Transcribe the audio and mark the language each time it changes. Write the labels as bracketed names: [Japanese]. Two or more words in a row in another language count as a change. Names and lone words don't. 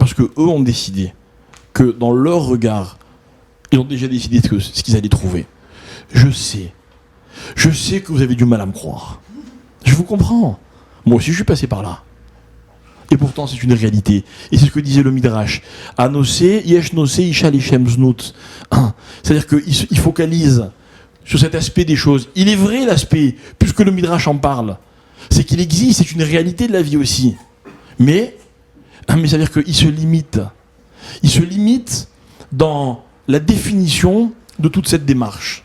[French] Parce que eux ont décidé que dans leur regard, ils ont déjà décidé ce qu'ils allaient trouver. Je sais que vous avez du mal à me croire. Je vous comprends. Moi aussi, je suis passé par là. Et pourtant, c'est une réalité. Et c'est ce que disait le Midrash. [Hebrew] אנוסה יש נושא אשה לשם זנות. [French] C'est-à-dire qu'il focalise sur cet aspect des choses. Il est vrai, l'aspect, puisque le Midrash en parle, c'est qu'il existe, c'est une réalité de la vie aussi. Mais ça veut dire qu'il se limite. Il se limite dans la définition de toute cette démarche.